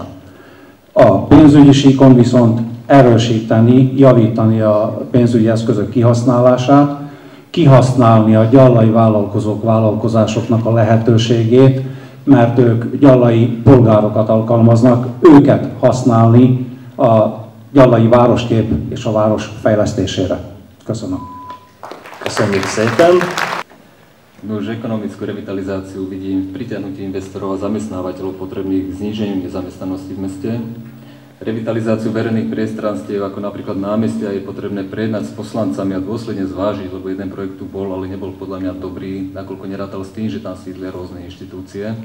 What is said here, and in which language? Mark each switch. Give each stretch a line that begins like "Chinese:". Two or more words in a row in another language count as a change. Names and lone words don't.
Hungarian: A pénzügyi síkon viszont erősíteni, javítani a pénzügyi eszközök kihasználását, kihasználni a gyallai vállalkozásoknak a lehetőségét, mert ők gyallai polgárokat alkalmaznak, őket használni a gyallai városkép és a város fejlesztésére. Köszönöm. Köszönjük szépen.
Slovak: Už ekonomickú revitalizáciu vidím v pritiahnutí investorov a zamestnávateľov potrebných k zníženiu nezamestnanosti v meste. Revitalizáciu verejných priestranstiev, ako napríklad námestia, je potrebné prejednať s poslancami a dôsledne zvážiť, lebo jeden projekt tu bol, ale nebol podľa mňa dobrý, nakoľko nerátal s tým, že tam sídlia rôzne inštitúcie.